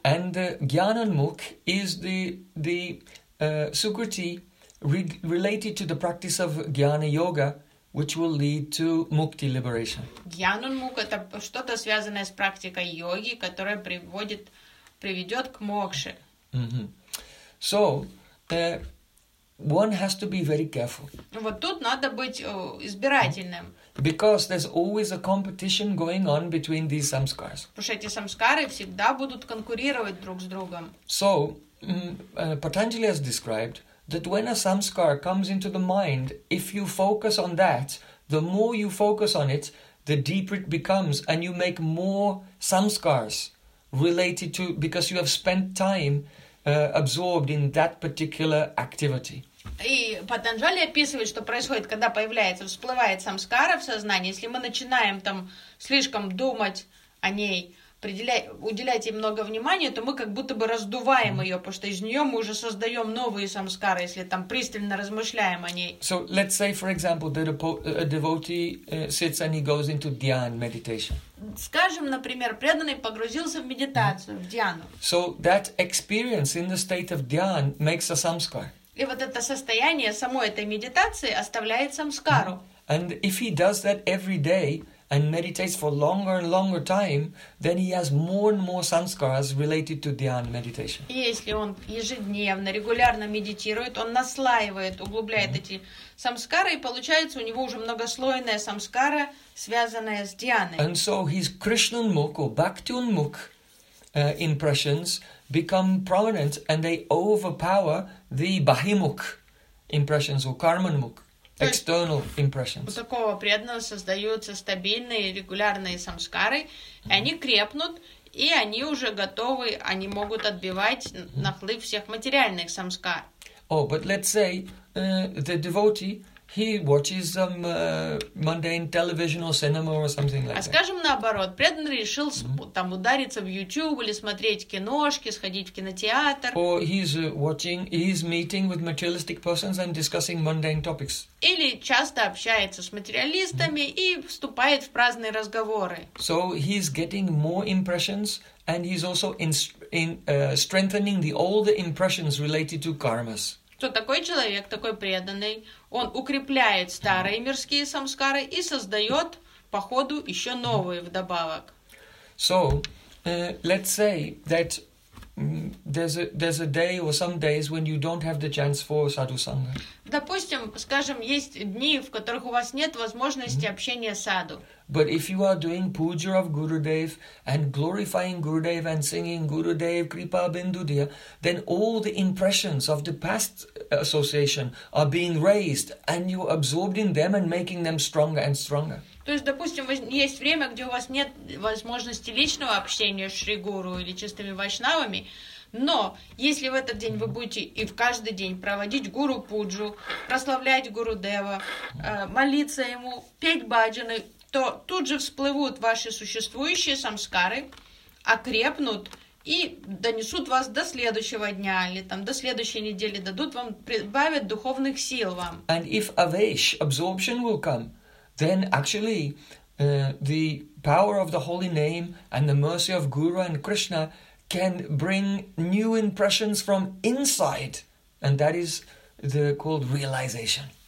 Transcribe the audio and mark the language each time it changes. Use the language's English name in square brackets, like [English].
[English] And гьянанмук is the сукрити related to the practice of гьяна йога, which will lead to mukti liberation. [Russian] Гьянанмук это что-то связанное с практикой йоги, которая приводит приведет к мокше. [English] So, one has to be very careful. [Russian] Вот тут надо быть избирательным. [English] Because there's always a competition going on between these samskaras. [Russian] Потому что эти самскары всегда будут конкурировать друг с другом. [English] So, Patanjali has described that when a samskar comes into the mind, if you focus on that, the more you focus on it, the deeper it becomes, and you make more samskars related to, because you have spent time absorbed in that particular activity. [Russian] И Патанджали описывает, что происходит, когда появляется, всплывает самскара в сознании. Если мы начинаем там слишком думать о ней, уделять ей много внимания, то мы как будто бы раздуваем ее, потому что из нее мы уже создаем новые самскары, если там пристально размышляем о ней. [English] So let's say, for example, that a devotee sits and he goes into dhyan meditation. [Russian] Скажем, например, преданный погрузился в медитацию, в дьяну. [English] So that experience in the state of dhyan makes a samskar. [Russian] И вот это состояние самой этой медитации оставляет самскару. [English] And if he does that every day and meditates for longer and longer time, then he has more and more samskaras related to dhyan meditation. [Russian] Если он ежедневно, регулярно медитирует, он наслаивает, углубляет эти самскары, и получается у него уже многослойная самскара, связанная с дьяной. [English] And so his Krishnanmukh or Bhaktunmukh impressions become prominent and they overpower the Bahimukh impressions or Karmanmukh. External impressions. [Russian] У такого преданного создаются стабильные, регулярные самскары, и они крепнут, и они уже готовы, они могут отбивать наплыв всех материальных самскар. [English] Oh, but let's say the devotee, he watches some mundane television or cinema or something like that. [Russian] А скажем наоборот, преданный решил там удариться в YouTube или смотреть киношки, сходить в кинотеатр. [English] Or he's watching, he's meeting with materialistic persons and discussing mundane topics. [Russian] Или часто общается с материалистами и вступает в праздные разговоры. [English] So he's getting more impressions and he's also strengthening the older impressions related to karmas. [Russian] То такой человек, такой преданный, он укрепляет старые мирские самскары и создает по ходу еще новые вдобавок. [English] So, let's say that there's a day or some days when you don't have the chance for sadhu sangha. [Russian] Допустим, скажем, есть дни, в которых у вас нет возможности общения саду. [English] But if you are doing puja of Gurudev and glorifying Gurudev and singing Gurudev Kripa Bindudya, then all the impressions of the past association are being raised and you're absorbed in them and making them stronger and stronger. [Russian] То есть, допустим, есть время, где у вас нет возможности личного общения с Шри Гуру или чистыми вайшнавами, но если в этот день вы будете и в каждый день проводить Гуру Пуджу, прославлять Гуру Дева, молиться ему, петь баджаны, то тут же всплывут ваши существующие самскары, окрепнут и донесут вас до следующего дня или там до следующей недели, дадут вам, прибавят духовных сил вам. [English] And if avesh, absorption will come, then actually the power of the holy name and the mercy of Guru and Krishna can bring new impressions from inside, and that is called realization.